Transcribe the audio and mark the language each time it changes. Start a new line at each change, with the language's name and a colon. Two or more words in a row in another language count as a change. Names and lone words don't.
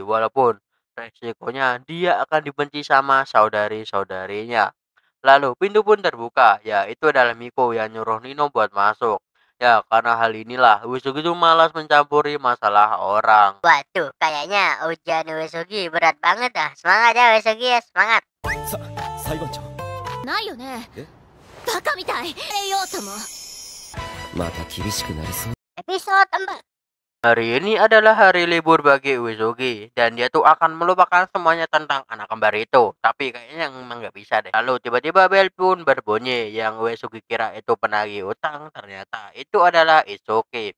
Indonesian: Walaupun resikonya dia akan dibenci sama saudari-saudarinya. Lalu pintu pun terbuka. Ya itu adalah Miko yang nyuruh Nino buat masuk. Ya karena hal inilah Uesugi tuh malas mencampuri masalah orang. Waduh, kayaknya ujian Uesugi berat banget dah. Semangat ya Uesugi ya, semangat.
Japanese: 裁判長ないよねえバカみたい要素もまた厳しくなりそう
Indonesian: Episode 4. Hari ini adalah hari libur bagi Uesugi dan dia tuh akan melupakan semuanya tentang anak kembar itu. Tapi kayaknya emang nggak bisa deh. Lalu tiba-tiba bel pun berbunyi yang Uesugi kira itu penagih utang, ternyata itu adalah Isuke.